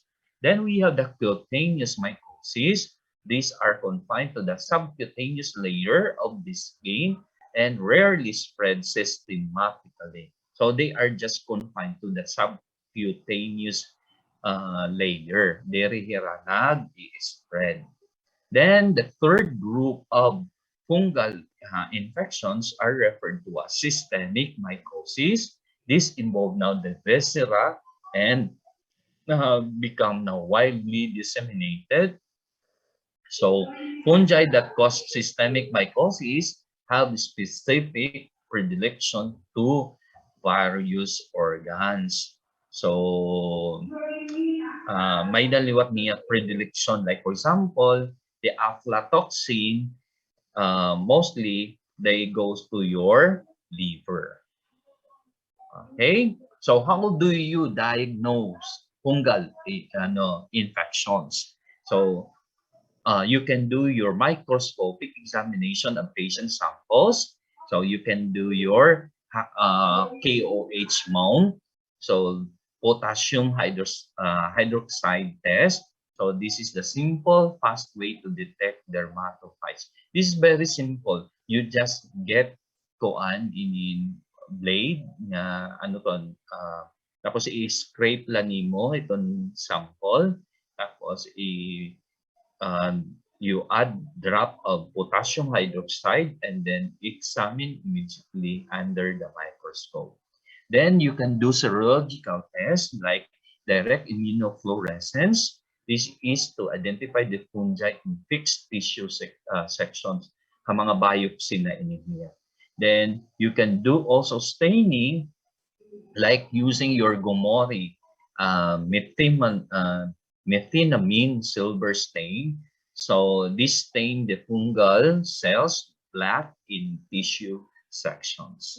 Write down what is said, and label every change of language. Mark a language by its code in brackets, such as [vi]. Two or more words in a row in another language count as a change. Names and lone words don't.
[en] Then we have the cutaneous mycosis. These are confined to the subcutaneous layer of the skin and rarely spread systematically. So they are just confined to the subcutaneous layer. [war] Diri hira nag-i-spread. [en] Then the third group of fungal infections are referred to as systemic mycosis. This involve now the viscera and become now widely disseminated So fungi that cause systemic mycosis have specific predilection to various organs. [war] So may daliwat niya predilection. [en] Like for example, the aflatoxin, mostly they goes to your liver. Okay? So how do you diagnose fungal infections? So you can do your microscopic examination of patient samples. So you can do your KOH mount. So potassium hydroxide test. So this is the simple, fast way to detect dermatophytes. This is very simple. You just get [war] kuan in blade na ano ton tapos i-scrape lang nimo itong sample tapos [en] you add drop of potassium hydroxide and then examine immediately under the microscope. Then you can do serological tests like direct immunofluorescence. This is to identify the fungi in fixed tissue sections, [war] mga biopsy na inihiya. [en] Then you can do also staining like using your Gomori methenamine silver stain. So this stain the fungal cells black in tissue sections.